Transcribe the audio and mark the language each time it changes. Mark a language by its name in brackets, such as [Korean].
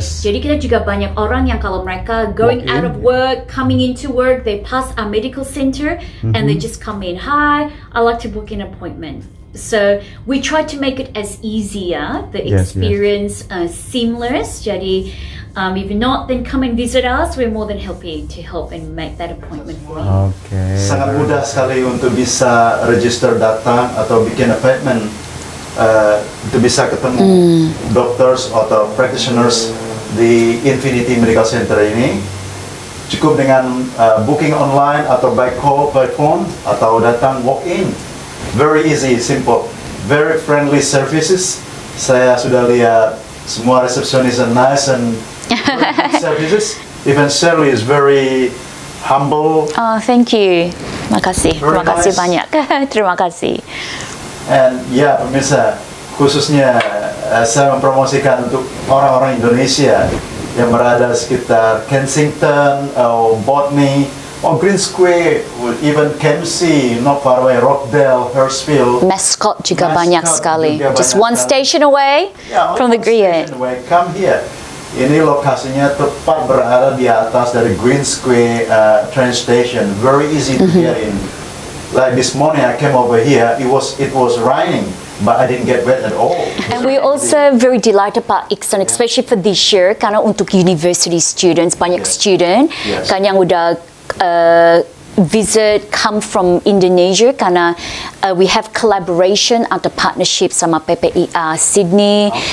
[Indonesian] Jadi kita juga banyak orang yang kalau mereka [English] going out of work, coming into work, they pass our medical center and they just come in. Hi, I'd like to book an appointment. So we try to make it as easier, the experience seamless. Jadi if not, then come and visit us. We're more than happy to help and make that appointment for you. Okay. [Indonesian] Sangat mudah sekali untuk bisa register datang atau bikin appointment untuk bisa ketemu doctors atau practitioners di Infinity Medical Center ini. Cukup dengan booking online atau by call, by phone, atau datang walk-in. [English] Very easy, simple, very friendly services. [Indonesian] Saya sudah lihat semua resepsionis [English] are nice and services. Even Shirley is very humble. Oh, thank you. [Indonesian] Terima kasih. Terima kasih banyak. Terima kasih. And pemirsa, khususnya saya mempromosikan untuk orang-orang Indonesia yang berada sekitar Kensington, Botany, Green Square, even KMC, [English] not far away, [Indonesian] Rockdale, Hurstville. Mascot juga banyak sekali. [English] Just one station away from the Green. Come here. [Indonesian] Ini lokasinya tepat berada di atas dari Green Square train station. [English] Very easy to get in. Like this morning I came over here, it was raining, but I didn't get wet at all. And we also very delighted Pak Iksan, especially for this year, [Indonesian] karena untuk university students, banyak student kan yang udah [English] visit come from Indonesia karena we have collaboration atau partnership sama PPIA Sydney.